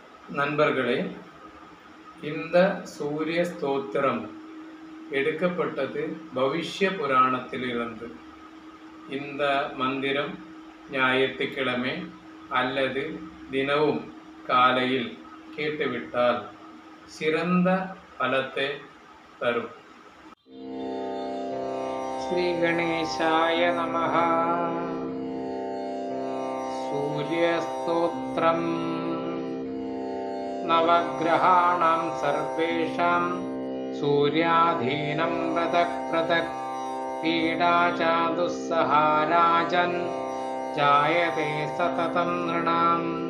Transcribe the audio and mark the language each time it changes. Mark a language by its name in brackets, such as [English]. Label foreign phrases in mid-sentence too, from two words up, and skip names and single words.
[Tamil] நண்பர்களே, இந்த சூரிய ஸ்தோத்திரம் எடுக்கப்பட்டது பவிஷ்ய புராணத்திலிருந்து. இந்த மந்திரம் ஞாயிற்றுக்கிழமை அல்லது தினமும் காலையில் கேட்டுவிட்டால் சிறந்த பலத்தை தரும். [Sanskrit] श्री गणेशाय नमः. सूर्यस्तोत्रम्. नवग्रहाणां सर्वेषां सूर्याधीनं पृथक् पृथक् पीडा च दुस्सहाराजन् जायते सततं नृणां.